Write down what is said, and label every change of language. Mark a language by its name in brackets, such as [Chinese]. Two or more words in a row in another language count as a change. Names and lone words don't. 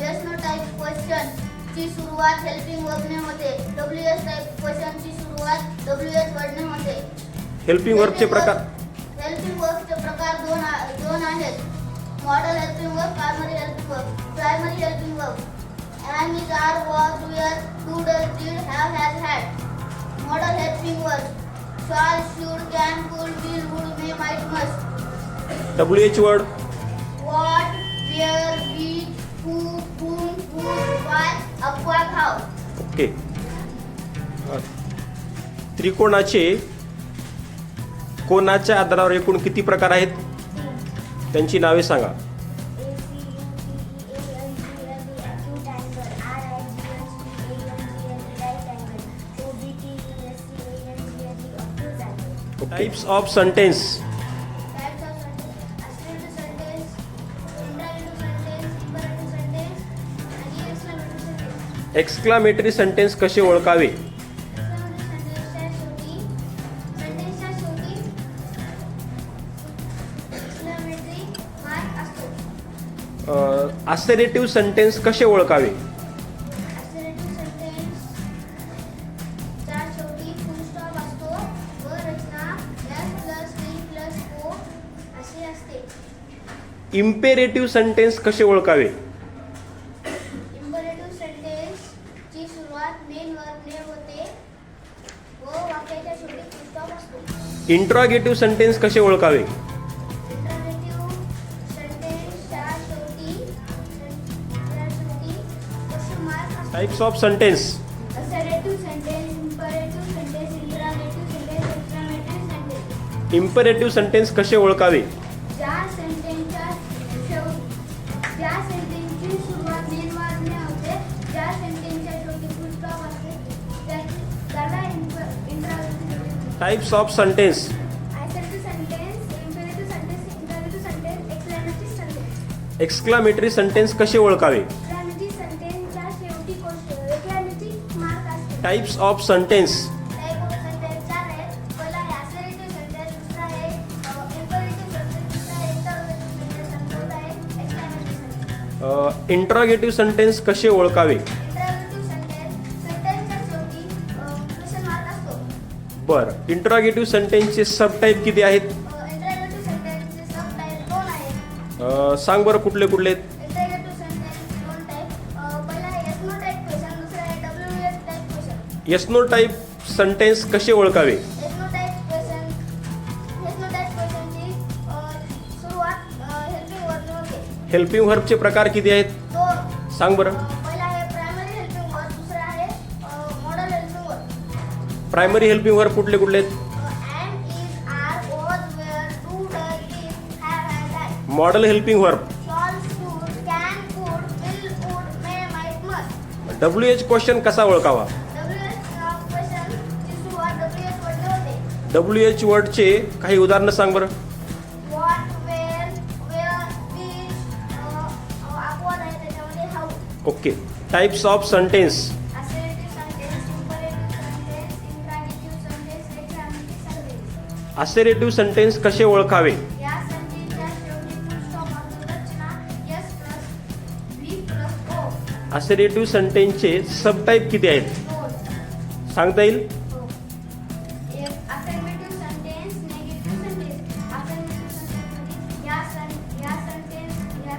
[English] yes no type question [Marathi] ची सुरुवात [English] helping verbने [Marathi] होते. [English] WS type question [Marathi] ची सुरुवात [English] WS wordने [Marathi] होते. [English] helping verbचे [Marathi] प्रकार. [English] helping verbचे [Marathi] प्रकार दोन आहेत. [English] model helping verb, primary helping verb. primary helping verb am, is, are, was, were, do, does, did, have, has, had. model helping verb shall, should, can, could, will, would, may, might, must. WH वर्ड. What, where, which, who, whom, whose, why, upward, how. [Marathi] ओके. त्रिकोणाचे कोणाच्या आधारावर एकूण किती प्रकार आहेत? त्यांची नावे सांगा. [English] types of sentence. Types of sentence, assertive sentence, interrogative sentence, imperative sentence, आणि exclamative sentence. exclamatory sentence [Marathi] कसे ओळखावे? [English] Exclamative sentenceच्या [Marathi] शेवटी [English] exclamatory mark [Marathi] असतो. [English] assertive sentence [Marathi] कसे ओळखावे? [English] Assertive sentence [Marathi] च्या शेवटी [English] full stop [Marathi] असतो व रचना [English] S plus V plus O [Marathi] अशी असते. [English] imperative sentence [Marathi] कसे ओळखावे? [English] Imperative sentence [Marathi] ची सुरुवात [English] main verbने [Marathi] होते व वाक्याच्या शेवटी [English] full stop [Marathi] असतो. [English] interrogative sentence [Marathi] कसे ओळखावे? [English] Interrogative sentence [Marathi] च्या शेवटी [English] question mark [Marathi] असतो. [English] types of sentence. Assertive sentence, imperative sentence, interrogative sentence, exclamative sentence. imperative sentence [Marathi] कसे ओळखावे? ज्या सेंटेन्सची सुरुवात [English] main verbने [Marathi] होते, ज्या सेंटेन्सच्या शेवटी [English] full stop [Marathi] असते, त्याला इंट्रोगेटिव्ह. [English] types of sentence. Assertive sentence, imperative sentence, interrogative sentence, exclamative sentence. exclamatory sentence [Marathi] कसे ओळखावे? [English] Exclamative sentence [Marathi] च्या शेवटी [English] exclamative mark [Marathi] असते. [English] types of sentence. Type of sentence [Marathi] चार आहेत. पहिला आहे [English] assertive sentence, [Marathi] दुसरा आहे [English] imperative sentence, [Marathi] तिसरा आहे [English] interrogative sentence [Marathi] आणि चौथा आहे [English] exclamative sentence. interrogative sentence [Marathi] कसे ओळखावे? [English] Interrogative sentence, sentence [Marathi] च्या शेवटी [English] question mark [Marathi] असतो. बरं. [English] interrogative sentenceचे sub type [Marathi] किती आहेत? [English] Interrogative sentence [Marathi] चे [English] sub type [Marathi] 2 आहेत. सांग बरं कुठले कुठले आहेत? [English] Interrogative sentence 2 type. [Marathi] पहिला आहे [English] yes no type question, [Marathi] दुसरा आहे [English] WS type question. yes no type sentence [Marathi] कसे ओळखावे? [English] Yes no type question, yes no type question [Marathi] ची सुरुवात [English] helping verb [Marathi] ने होते. [English] helping verbचे [Marathi] प्रकार किती आहेत? 2. सांग बरं. पहिला आहे [English] primary helping verb, [Marathi] दुसरा आहे [English] model helping verb. primary helping verb [Marathi] कुठले कुठले आहेत? [English] Am, is, are, was, were, do, does, did, have, has, had. model helping verb. Shall, should, can, could, will, would, may, might, must. WH question [Marathi] कसा ओळखावा? [English] WS question [Marathi] ची सुरुवात [English] WS wordने [Marathi] होते. [English] WH wordचे [Marathi] काही उदाहरणं सांग बरं. [English] What, where, which, [Marathi] अपवाद आहे त्याच्यामध्ये how. [English] okay. types of sentence. Assertive sentence, imperative sentence, interrogative sentence, exclamative sentence. assertive sentence [Marathi] कसे ओळखावे? या संधीच्या शेवटी [English] full stop [Marathi] असतो. रचना [English] S plus V plus O. assertive sentenceचे sub type [Marathi] किती आहेत? 2. सांगता येईल? [English] एक affirmative sentence, negative sentence. Affirmative sentence [Marathi] मध्ये या सेंटेन्स